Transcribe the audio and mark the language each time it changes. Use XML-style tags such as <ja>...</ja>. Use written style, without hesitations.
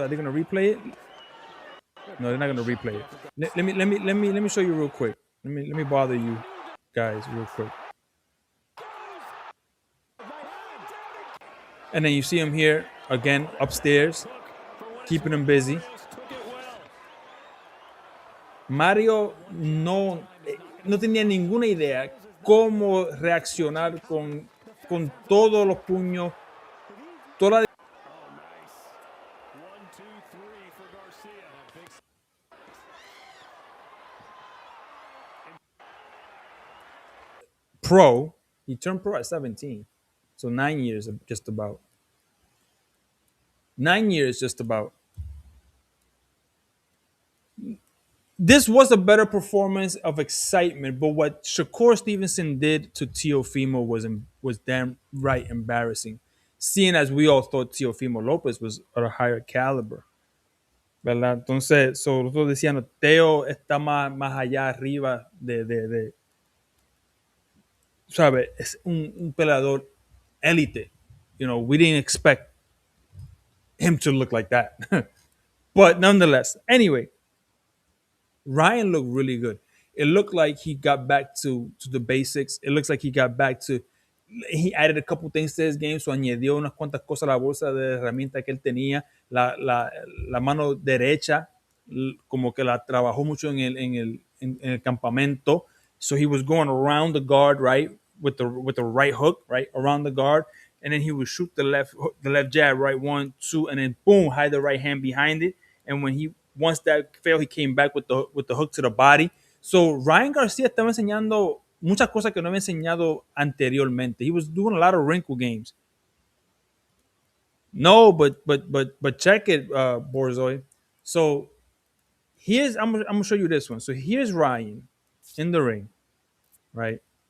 <en>Are they gonna replay it? No, they're not gonna replay it. Let me show you real quick. Let me bother you guys real quick. And then you see him here again upstairs, keeping him busy.</en> <es>Mario no tenía ninguna idea cómo reaccionar con todos los puños, toda la pro.</es> <en>He turned pro at 17. So 9 years just about. 9 years just about. This was a better performance of excitement, but what Shakur Stevenson did to Teofimo was damn right embarrassing. Seeing as we all thought Teofimo Lopez was at a higher caliber.</en> <es>¿Verdad? Entonces, nosotros decíamos, Teo está más allá arriba de ¿sabes? Es un peleador élite.</es> <en>You know, we didn't expect him to look like that. But nonetheless, anyway, Ryan looked really good. It looked like he got back to the basics. It looks like he got back to. He added a couple things to his game, so</en> <es>añadió unas cuantas cosas a la bolsa de herramientas que él tenía. La mano derecha, como que la trabajó mucho en el campamento.</es> <en>So he was going around the guard, right, with the right hook, right, around the guard, and then he would shoot the left jab, right, 1, 2, and then boom, hide the right hand behind it. And once that failed, he came back with the hook to the body.</en> <es>So Ryan Garcia estaba enseñando muchas cosas que no había enseñado anteriormente.</es> <en>He was doing a lot of wrinkle games. No, but check it, Borzoi. So I'm gonna show you this one. So here's Ryan in the ring, right?</en>